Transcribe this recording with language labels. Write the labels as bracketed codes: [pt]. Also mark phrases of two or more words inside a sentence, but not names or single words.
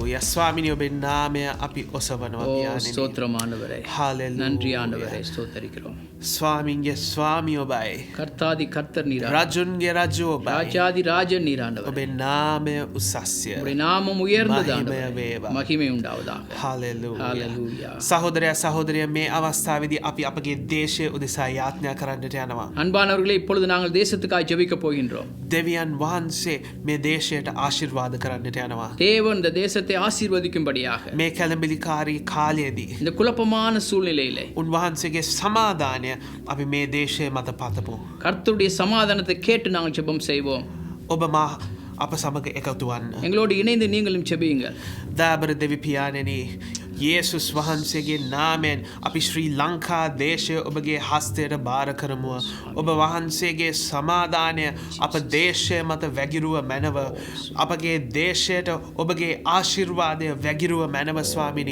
[si] ස්වාමිනී ඔබේ නාමය අපි ඔසවනවා ஓ පියාණෙනි. [ta] ஸ்தோத்திரம் ஆண்டவரே. Hallelujah. நன்றி ஆண்டவரே, ஸ்தோத்தரிக்கிறோம். [si] ස්වාමින්ගේ ස්වාමී ඔබයි. [ta] கர்த்தாதி கர்த்தர் நீர், [si] රජුන්ගේ රජු ඔබයි. [ta] ராஜாதி ராஜன் நீர் ஆண்டவரே. [si] ඔබේ නාමය උසස්ය. [ta] உம்முடைய நாமம் உயர்ந்தது மகிமை ஆண்டவரே. வேவா. மகிமை உண்டாவதாக. Hallelujah. Hallelujah. [si] සහෝදරයා සහෝදරිය මේ අවස්ථාවේදී අපි අපගේ දේශය උදෙසා යාඥා කරන්නට යනවා. [ta] அன்பானவர்களே, இப்பொழுது நாங்கள் தேசத்துக்காக ஜெபிக்க போகின்றோம். [si] දෙවියන් වහන්සේ මේ දේශයට ආශිර්වාද කරන්නට යනවා. [ta] தேவன் இந்த தேசத்தை ஆசீர்வதிக்கும்படியாக [si] මේ කැළඹිලිකාරී කාලයේදී [ta] இந்த குழப்பமான சூழ்நிலையிலே [si] උන්වහන්සේගේ සමාදානය අපි මේ දේශය මත පතපු. [ta] கர்த்தருடைய சமாதானத்தை கேட்டு நாங்கள் ஜெபம் செய்வோம். [si] ඔබ මා අප සමග එකතු වන්න. [ta] எங்களோடு இணைந்து நீங்களும் ஜெபியுங்கள். [si] දාබර දෙවි පියාණෙනි, යේසුස් වහන්සේගේ නාමයෙන් අපි ශ්‍රී ලංකා දේශය ඔබගේ හස්තයට බාර කරමුව. ඔබ වහන්සේගේ සමාදානය අප දේශය මත වැගිරුව මැනව. අපගේ දේශයට ඔබගේ ආශිර්වාදය වැගිරුව මැනව ස්වාමිනී.